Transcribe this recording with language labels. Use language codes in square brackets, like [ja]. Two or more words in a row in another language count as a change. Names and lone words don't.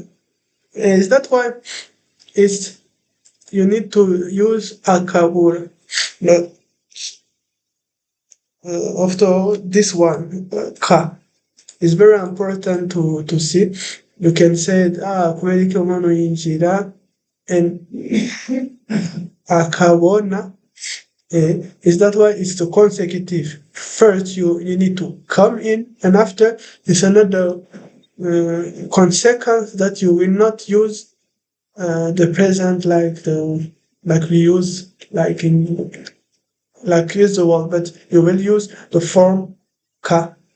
[en] Is that why it's you need to use akabura? After this one, ka is very important to see. You can say kweli [rn] umuntu yinjira [en] and akabona. Is that why it's the consecutive? First, you need to come in, and after it's another consequence that you will not use the present like we use use the word, but you will use the form ka.